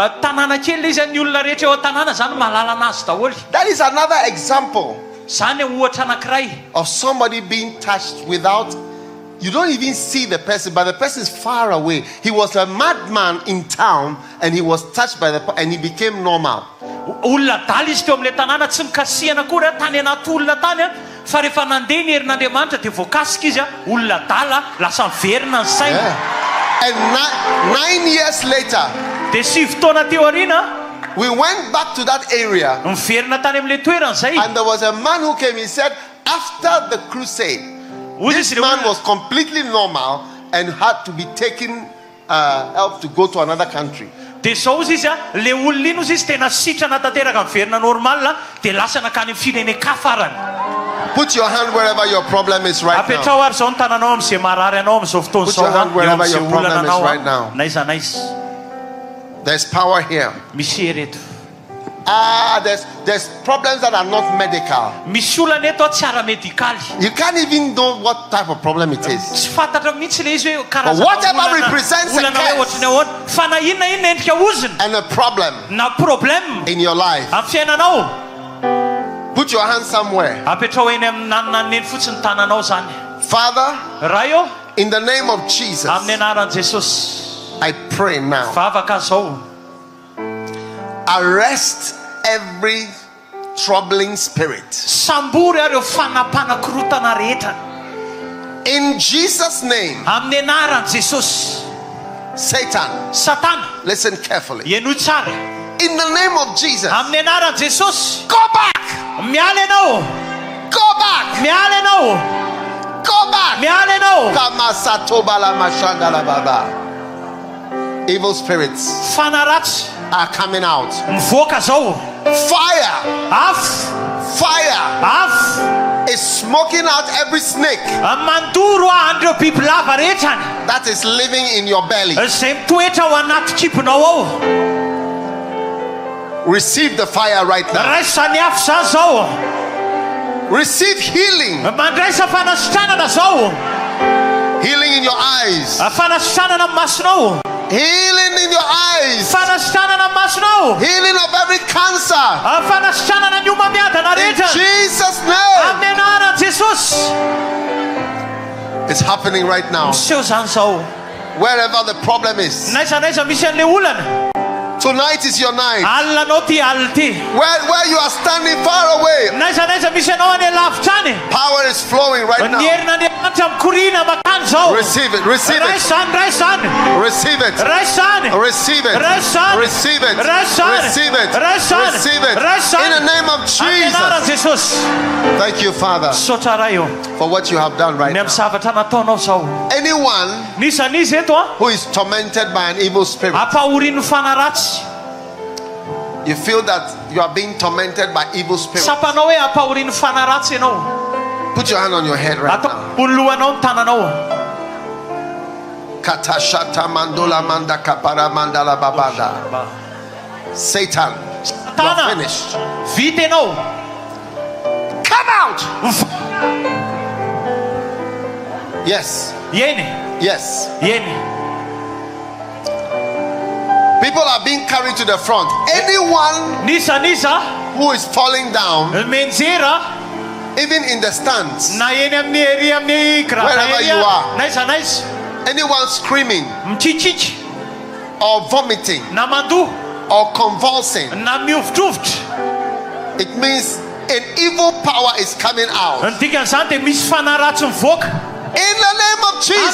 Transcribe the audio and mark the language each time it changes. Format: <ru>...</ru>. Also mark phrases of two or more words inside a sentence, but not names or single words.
<en>That is another example of somebody being touched without you don't even see the person, but the person is far away. He was a madman in town, and he was touched by and he became normal.</en> <mg>Olona dala izy teo amin'ilay tanàna tsy mikasihana koa tany anaty olona tany fa rehefa nandeha ny herin'Andriamanitra dia voakasika izy olona dala lasa miverina ny saina.</mg> <en>And 9 years later,</en> <mg>dia 7 taona teo aoriana</mg> <en>we went back to that area,</en> <mg>miverina tany amin'ilay toerana izay.</mg> <en>and there was a man who came. He said after the crusade, this man was completely normal and had to be taken help to go to another country.</en> <mg>Dia zao izy le olona ino izy tena sitrana tanteraka miverina normal dia lasa nakany amin'ny firenen-kafa farany.</mg> <en>Put your hand wherever your problem is right now.</en> <mg>Apetrao ary zao ny tananao amin'izay marary anao amin'izao fotoana</mg> <en>Put your hand</en> <mg>zao</mg> <en>wherever your problem is right now.</en> <mg>Naiza naiza.</mg> <en>There's power here.</en> <mg>Misy hereto.</mg> <en>There's problems that are not medical.</en> <mg>Misy olana eto tsy ara-medikaly.</mg> <en>You can't even know what type of problem it is.</en> <mg>Tsy fantatra mihitsy le izy hoe karazana</mg> <en>whatever represents a</en> <mg>olana hoe ohatrany ahoana fa na inona inona endrika oziny</mg> <en>and a problem</en> <mg>na problème</mg> <en>in your life.</en> <mg>amin'ny fiainanao.</mg> <en>Put your hand somewhere.</en> <mg>Apetrao eny amin'nanana neny fotsiny tananao zany.</mg> <en>Father,</en> <mg>raha io</mg> <en>in the name of Jesus,</en> <mg>amin'ny anaran'i Jesosy</mg> <en>I pray now.</en> <mg>vavaka zao</mg> <en>Arrest every troubling spirit.</en> <mg>sambory ary eo fanapanakorotana rehetra.</mg> <en>In Jesus' name,</en> <mg>amin'ny anaran'i Jesosy.</mg> <en>Satan,</en> <mg>Satana,</mg> <en>listen carefully.</en> <mg>ienoy tsara.</mg> <en>In the name of Jesus,</en> <mg>amin'ny anaran'i Jesosy.</mg> <en>go back.</en> <mg>Miala ianao.</mg> <en>Go back.</en> <mg>Miala ianao.</mg> <en>Go back.</en> <mg>Miala ianao. Kama satobala mashandala baba.</mg> <en>Evil spirits</en> <mg>Fanaratsy</mg> <en>are coming out.</en> <mg>mivoaka zao.</mg> <en>Fire. Fire</en> <mg>Afo</mg> <en>is smoking out every snake</en> <mg>mandoro andreo bibilava rehetrany</mg> <en>that is living in your belly.</en> <mg>izay mitoetra ao anaty kiponao ao.</mg> <en>Receive the fire right now.</en> <mg>raisany afo zany zao.</mg> <en>Receive healing.</en> <mg>mandraisa fanasitranana zao.</mg> <en>Healing in your eyes.</en> <mg>fanasitranana amin'ny masonao.</mg> <en>Healing in your eyes.</en> <mg>fanasitranana amin'ny masonao.</mg> <en>Healing of every cancer.</en> <mg>fanasitranana ny omamiadana</mg> <en>In</en> <mg>rehetra</mg> <en>Jesus' name.</en> <mg>amin'ny anaran'i Jesosy.</mg> <en>It's happening right now.</en> <mg>miseho zany zao.</mg> <en>Wherever the problem is.</en> <mg>naiza misy an'le olana.</mg> <en>Tonight is your night.</en> <mg>alinanao ty alina ty.</mg> <en>Where you are standing far away.</en> <mg>naiza misy anao any lavitrany.</mg> <en>Power is flowing right</en> <mg>ny</mg> <en>now.</en> <mg>herin'Andriamanitra mikorina makany zao.</mg> <en>Receive it. Receive it.</en> <mg>raisany</mg> <en>Receive it.</en> <mg>raisany</mg> <en>Receive it.</en> <mg>raisany</mg> <en>Receive it.</en> <mg>raisany</mg> <en>Receive it.</en> <mg>raisany</mg> <en>Receive it.</en> <mg>raisany</mg> <en>In the name of</en> <mg>amin'ny anaran'i</mg> <en>Jesus.</en> <mg>Jesosy.</mg> <en>Thank you, Father,</en> <mg>sotra raha io</mg> <en>for what you have done right</en> <mg>ny</mg> <en>now.</en> <mg>amin'ny zavatra nataonao zao.</mg> <en>Anyone</en> <mg>nisanizy eto</mg> <en>who is tormented by an evil spirit,</en> <mg>ampahorin'ny fanaratsy.</mg> <en>you feel that you are being tormented by evil spirits.</en> <mg>sapanao hoe ampahorin'ny fanaratsy ianao.</mg> <en>Put your hand on your head right now.</en> <mg>atao lohanao ny tananao. Katashata mandula manda kapara mandala babanda.</mg> <en>Satan, you are finished.</en> <mg>vita ianao.</mg> <en>Come out. Yes.</en> <mg>ieny</mg> <en>Yes.</en> <mg>ieny.</mg> <en>People are being carried to the front. Anyone</en> <mg>nisa</mg> <en>who is falling down,</en> <mg>menjera</mg> <en>even in the stands,</en> <mg>na eny amin'ny ery amin'ny</mg> <en>Wherever you are.</en> <mg>naiza</mg> <en>anyone screaming</en> <mg>mikikiky</mg> <en>or vomiting</en> <mg>na mandoha</mg> <en>or convulsing,</en> <mg>na miovitrovitra.</mg> <en>it means an evil power is coming out.</en> <mg>ny dikan'izany dia misy fanaratsy mivoaka.</mg> <en>In the name of Jesus,</en>